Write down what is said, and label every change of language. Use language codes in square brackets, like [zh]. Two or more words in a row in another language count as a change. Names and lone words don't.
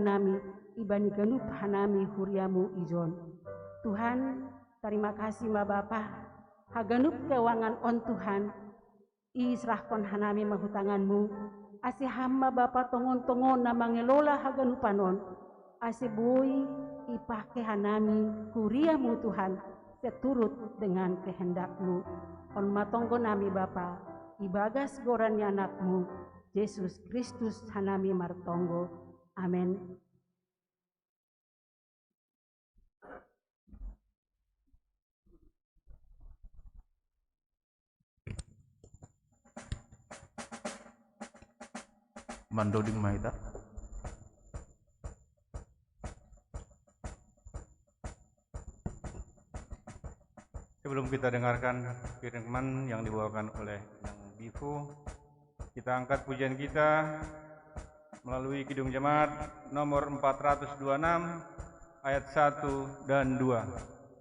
[bts] nami ibani ganup hanami huriamu ijon Tuhan [id] terima kasih [bts] ma Bapa haganup kewangan on Tuhan israhkon hanami mahutanganmu ase hamba Bapa tongon-tongon na mangelola haganupanon ase boy ipake hanami huriamu Tuhan [id] seturut dengan kehendakmu [bts] on matonggo nami Bapa ibagas gorannya anakmu Yesus Kristus hanami martonggo amin. Mandoding mahita [id] sebelum kita dengarkan firman yang dibawakan oleh Yang Bifu kita angkat pujian kita melalui Kidung Jemaat nomor 426 ayat 1 dan 2.